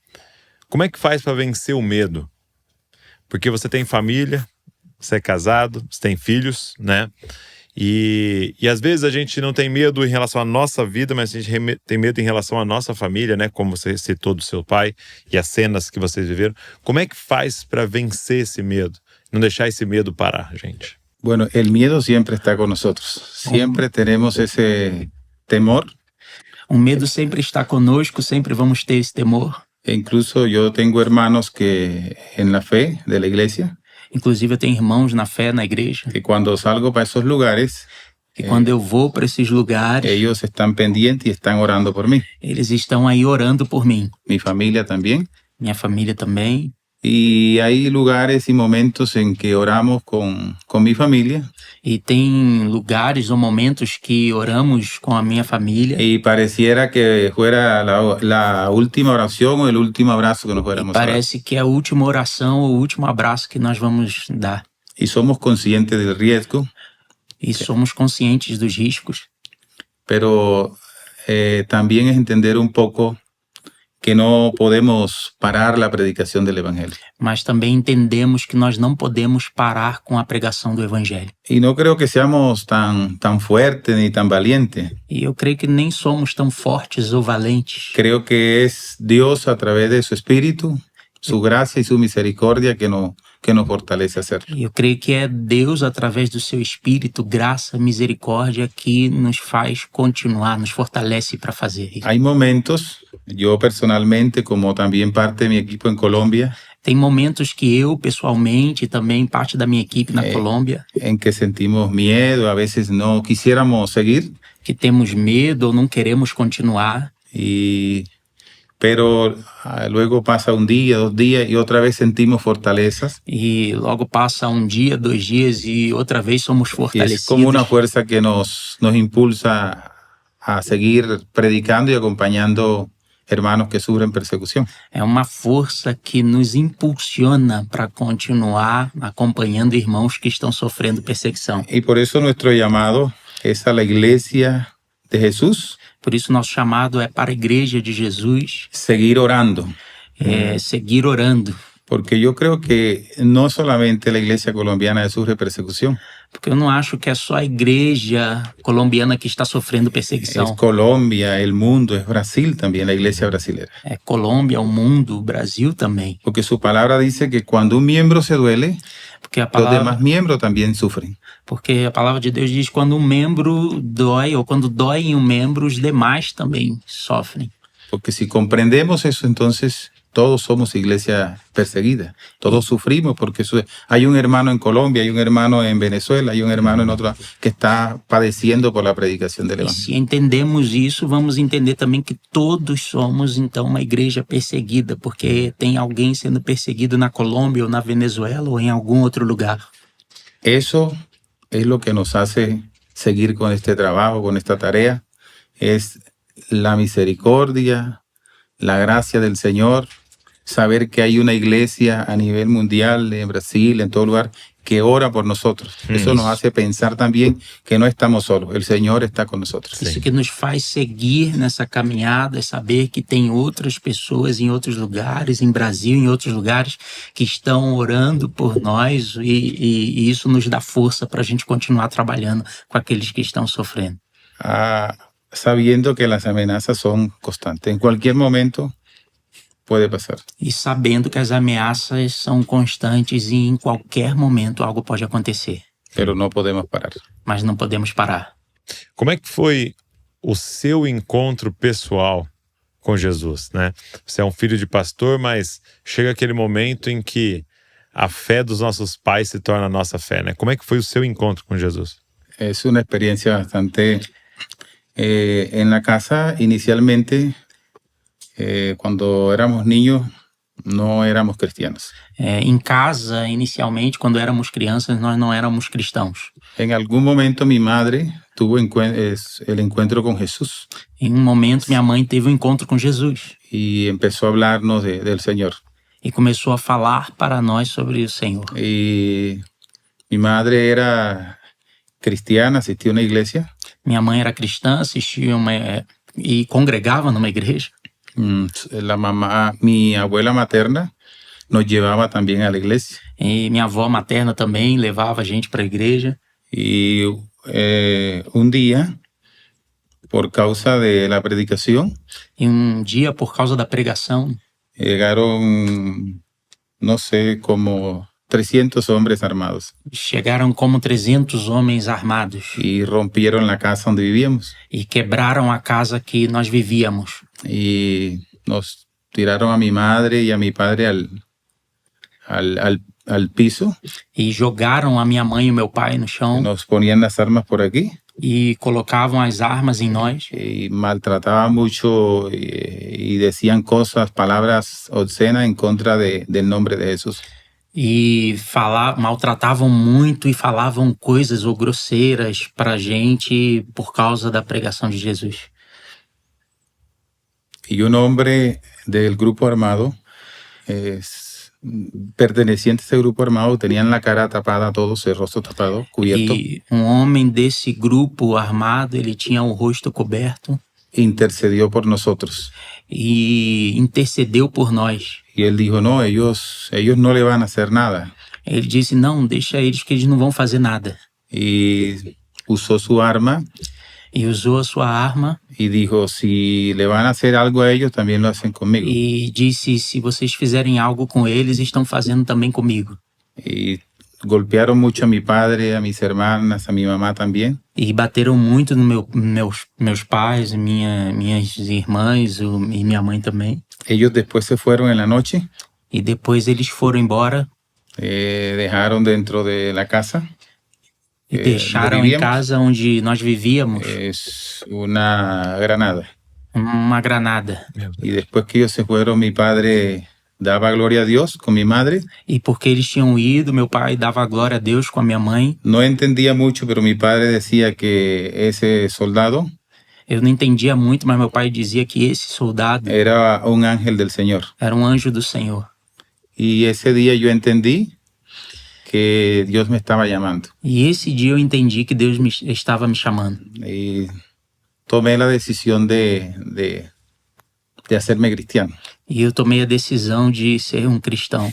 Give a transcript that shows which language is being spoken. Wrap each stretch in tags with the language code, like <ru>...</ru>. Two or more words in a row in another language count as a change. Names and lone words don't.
<pt>Como é que faz para vencer o medo? Porque você tem família, você é casado, você tem filhos, né? E às vezes a gente não tem medo em relação à nossa vida, mas a gente tem medo em relação à nossa família, né? Como você citou do seu pai e as cenas que vocês viveram. Como é que faz para vencer esse medo? Não deixar esse medo parar, gente.</pt> <es>Bueno, el miedo siempre está con nosotros. Siempre tenemos ese temor.</es> <pt>O medo sempre está conosco, sempre vamos ter esse temor.</pt> <es>E incluso yo tengo hermanos que en la fe de la iglesia,</es> <pt>Inclusive, eu tenho irmãos na fé, na igreja,</pt> <es>que cuando salgo para esos lugares,</es> <pt>que quando eu vou para esses lugares,</pt> <es>ellos están pendientes y están orando por mí.</es> <pt>eles estão aí orando por mim.</pt> <es>Mi familia también.</es> <pt>Minha família também.</pt> <es>Y hay lugares y momentos en que oramos con mi familia</es> <pt>E tem lugares ou momentos que oramos com a minha família.</pt> <es>y pareciera que fuera la última oración o el último abrazo que nos fuéramos a dar.</es> <pt>Parece que é a última oração, o último abraço que nós vamos dar.</pt> <es>Y somos conscientes del riesgo,</es> <pt>E somos conscientes dos riscos.</pt> <es>pero también es entender un poco que no podemos parar la predicación del Evangelio.</es> <pt>Mas também entendemos que nós não podemos parar com a pregação do Evangelho.</pt> <es>Y no creo que seamos tan fuertes ni tan valientes.</es> <pt>E eu creio que nem somos tão fortes ou valentes.</pt> <es>Creo que es Dios a través de su Espíritu, su gracia y su misericordia que nos fortalece a hacerlo.</es> <pt>E eu creio que é Deus, através do seu Espírito, graça, misericórdia, que nos faz continuar, nos fortalece para fazer isso.</pt> <es>Hay momentos, yo personalmente, como también parte de mi equipo en Colombia,</es> <pt>Tem momentos que eu, pessoalmente, e também parte da minha equipe na Colômbia,</pt> <es>en que sentimos miedo, a veces no quisiéramos seguir,</es> <pt>que temos medo ou não queremos continuar.</pt> <es>pero luego pasa un día, 2 días y otra vez sentimos fortalezas.</es> <pt>E logo passa um dia, 2 dias e outra vez somos</pt> <es>Y es</es> <pt>fortalecidos.</pt> <es>como una fuerza que nos impulsa a seguir predicando y acompañando hermanos que sufren persecución.</es> <pt>É uma força que nos impulsiona para continuar acompanhando irmãos que estão sofrendo perseguição.</pt> <es>Y por eso nuestro llamado es a la iglesia de Jesús,</es> <pt>Por isso, nosso chamado é para a Igreja de Jesus</pt> <es>seguir orando.</es> <pt>seguir orando.</pt> <es>Porque yo creo que no solamente la iglesia colombiana sufre persecución,</es> <pt>Porque eu não acho que é só a igreja colombiana que está sofrendo</pt> <es>es</es> <pt>perseguição.</pt> <es>Colombia, el mundo, es Brasil también, la iglesia brasilera.</es> <pt>É Colômbia, o mundo, o Brasil também.</pt> <es>Porque su palabra dice que cuando un miembro se duele,</es> <pt>Porque a</pt> <es>los</es> <pt>palavra,</pt> <es>demás miembros también sufren.</es> <pt>porque a palavra de Deus diz que quando um membro dói, ou quando dói em um membro, os demais também sofrem.</pt> <es>Porque si comprendemos eso, entonces todos somos iglesia perseguida. Todos sufrimos porque hay un hermano en Colombia, hay un hermano en Venezuela, hay un hermano en otro que está padeciendo por la predicación del</es> <pt>E</pt> <es>Evangelio.</es> <pt>se entendemos isso, vamos entender também que todos somos, então, uma igreja perseguida, porque tem alguém sendo perseguido na Colômbia, ou na Venezuela, ou em algum outro lugar.</pt> <es>Eso es lo que nos hace seguir con este trabajo, con esta tarea. Es la misericordia, la gracia del Señor, saber que hay una iglesia a nivel mundial, en Brasil, en todo lugar, que ora por nosotros. Eso nos hace pensar también que no estamos solos, el Señor está con nosotros.</es> <pt>Isso que nos faz seguir nessa caminhada, é saber que tem outras pessoas em outros lugares, em Brasil, em outros lugares, que estão orando por nós e isso nos dá força para a gente continuar trabalhando com aqueles que estão sofrendo.</pt> <es>Sabiendo que las amenazas son constantes. En cualquier momento puede pasar.</es> <pt>E sabendo que as ameaças são constantes e em qualquer momento algo pode acontecer.</pt> <es>Pero no podemos parar.</es> <pt>Mas não podemos parar. Como é que foi o seu encontro pessoal com Jesus, né? Você é um filho de pastor, mas chega aquele momento em que a fé dos nossos pais se torna a nossa fé, né? Como é que foi o seu encontro com Jesus?</pt> <es>Es una experiencia bastante... en la casa, inicialmente, cuando éramos niños, no éramos cristianos.</es> <pt>Em casa, inicialmente, quando éramos crianças, nós não éramos cristãos.</pt> <es>En algún momento mi madre tuvo el encuentro con Jesús</es> <pt>Em um momento, minha mãe teve um encontro com Jesus</pt> <es>y empezó a hablarnos del Señor.</es> <pt>e começou a falar para nós sobre o Senhor.</pt> <es>Y mi madre era cristiana, asistía a una iglesia.</es> <pt>Minha mãe era cristã, assistia e congregava numa igreja.</pt> <es>Mi abuela materna nos llevaba también a la iglesia.</es> <pt>E minha avó materna também levava a gente para a igreja.</pt> <es>Y un día, por causa de la predicación,</es> <pt>E dia, por causa da pregação,</pt> <es>llegaron, no sé, como 300 hombres armados</es> <pt>chegaram como 300 homens armados</pt> <es>y rompieron la casa donde vivíamos</es> <pt>e quebraram a casa que nós vivíamos.</pt> <es>y nos tiraron a mi madre y a mi padre al piso,</es> <pt>E jogaram a minha mãe e o meu pai no chão</pt> <es>nos ponían las armas por aquí</es> <pt>e colocavam as armas em nós.</pt> <es>y maltrataban mucho y decían cosas, palabras obscenas en contra del nombre de Jesús.</es> <pt>E maltratavam muito e falavam coisas ou grosseiras pra gente por causa da pregação de Jesus.</pt> <es>Y un hombre del grupo armado, perteneciente a ese grupo armado, tenían la cara tapada, todos, el rostro tapado, cubierto.</es> <pt>E homem desse grupo armado, ele tinha o rosto coberto</pt> <es>Intercedió por nosotros.</es> <pt>e intercedeu por nós.</pt> <es>Y él dijo, no, ellos no le van a hacer nada.</es> <pt>Ele disse, não, deixa eles que eles não vão fazer nada.</pt> <es>Y usó su arma</es> <pt>E usou a sua arma</pt> <es>y dijo, si le van a hacer algo a ellos, también lo hacen conmigo.</es> <pt>e disse, se vocês fizerem algo com eles, estão fazendo também comigo.</pt> <es>Y golpearon mucho a mi padre, a mis hermanas, a mi mamá también.</es> <pt>E bateram muito no meus pais, minhas irmãs e minha mãe também.</pt> <es>Ellos después se fueron en la noche,</es> <pt>E depois eles foram embora</pt> <es>dejaron dentro de la casa.</es> <pt>e deixaram em casa onde nós vivíamos</pt> <es>Es una granada.</es> <pt>uma granada.</pt> <es>Y después que ellos se fueron, mi padre daba gloria a Dios con mi madre.</es> <pt>E porque eles tinham ido, meu pai dava glória a Deus com a minha mãe.</pt> <es>No entendía mucho, pero mi padre decía que ese soldado</es> <pt>Eu não entendia muito, mas meu pai dizia que esse soldado</pt> <es>era un ángel del Señor.</es> <pt>era um anjo do Senhor.</pt> <es>Y ese día yo entendí que Dios me estaba llamando.</es> <pt>E esse dia eu entendi que Deus estava me chamando.</pt> <es>Y tomé la decisión de hacerme cristiano.</es> <pt>E eu tomei a decisão de ser um cristão.</pt>